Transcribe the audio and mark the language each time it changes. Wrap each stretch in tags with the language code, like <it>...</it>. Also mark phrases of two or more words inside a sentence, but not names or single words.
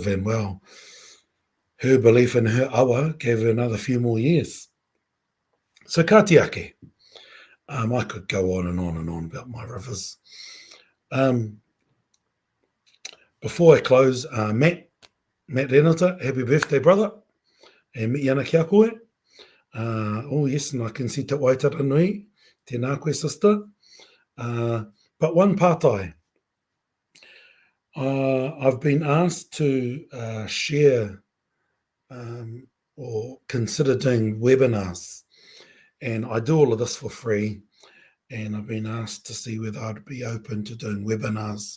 <en>And well, her belief in her awa gave her another few more years. So katiake. I could go on and on and on about my rivers. Before I close, Matt Renata, happy birthday, brother.</en> <mi>E mi ana kia koe.</mi> <en>Oh, yes, and I can see</en> <mi>te waitara nui, tēnā koe,</mi> <en>sister. But one pātai. I've been asked to share or consider doing webinars. And I do all of this for free. And I've been asked to see whether I'd be open to doing webinars.</en>